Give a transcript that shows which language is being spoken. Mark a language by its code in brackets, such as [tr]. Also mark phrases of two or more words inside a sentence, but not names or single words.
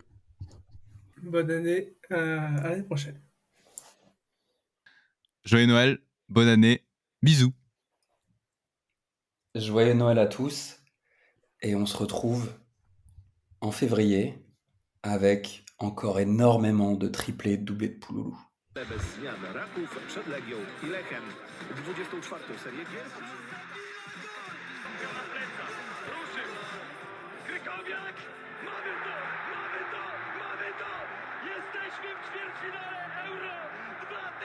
[fr] Bonne année, à l'année prochaine. Joyeux Noël, bonne année, bisous. Joyeux Noël à tous, et on se retrouve en février avec encore énormément de triplés, de doublés de Pouloulou. [pl] Bez zmian Raków przed Legią i Lechem. 24. serię gier. Na plecach, ruszył. Krykowiak, mamy to, mamy to, mamy to! Jesteśmy w ćwierćfinale Euro 2016!